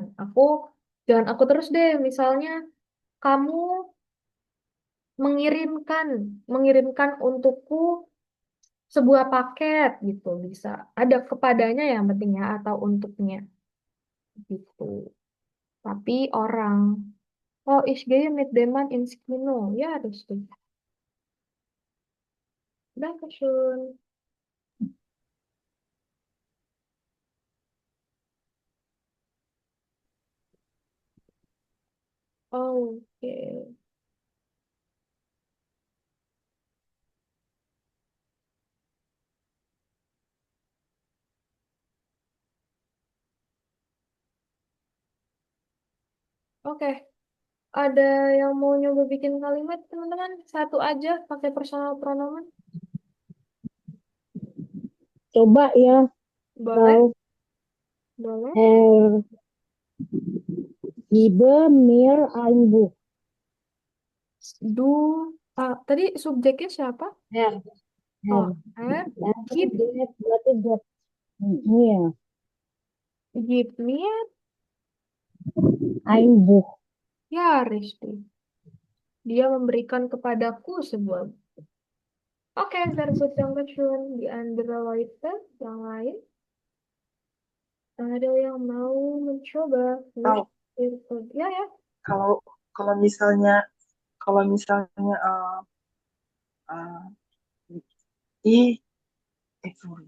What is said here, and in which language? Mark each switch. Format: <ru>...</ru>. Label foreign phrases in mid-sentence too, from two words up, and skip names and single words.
<id>Aku jangan aku terus deh, misalnya kamu mengirimkan, mengirimkan untukku sebuah paket gitu bisa. Ada kepadanya yang pentingnya atau untuknya gitu. Tapi orang,</id> <de>oh ich gehe mit dem Mann ins Kino. Ya, richtig. Dankeschön.</de> <id>Oke. Oke. Ada yang mau nyoba bikin kalimat, teman-teman? Satu aja pakai</id> <en>personal pronoun.</en> <id>Coba ya, Boleh? Frau. Boleh.</id> <de>Gebe mir ein Buch. Du,</de> <id>tadi subjeknya siapa?</id> <de>Er, Oh, er. Gib, Berarti get mir gib mir, ein Buch. ya, richtig.</de> <id>Dia memberikan kepadaku sebuah. Oke,</id> <en>very good,</en> <de>Dankeschön. Di andere Leute,</de> <id>yang lain, ada yang mau mencoba? Tahu Ya, ya. kalau kalau misalnya kalau misalnya uh, i sorry.</id>